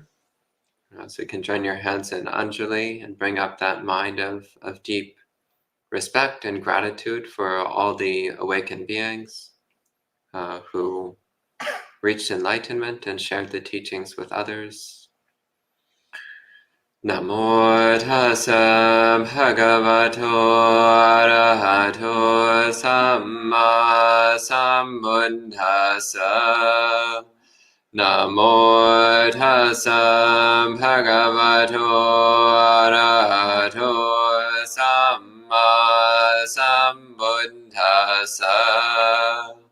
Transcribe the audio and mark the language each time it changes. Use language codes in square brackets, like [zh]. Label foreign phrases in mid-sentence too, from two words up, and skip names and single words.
[en] So you can join your hands in Anjali and bring up that mind of deep respect and gratitude for all the awakened beings who reached enlightenment and shared the teachings with others. [pi] Namo tassa bhagavato arahato samma sambuddhassa. Namo tassa bhagavato arahato samma sambuddhassa.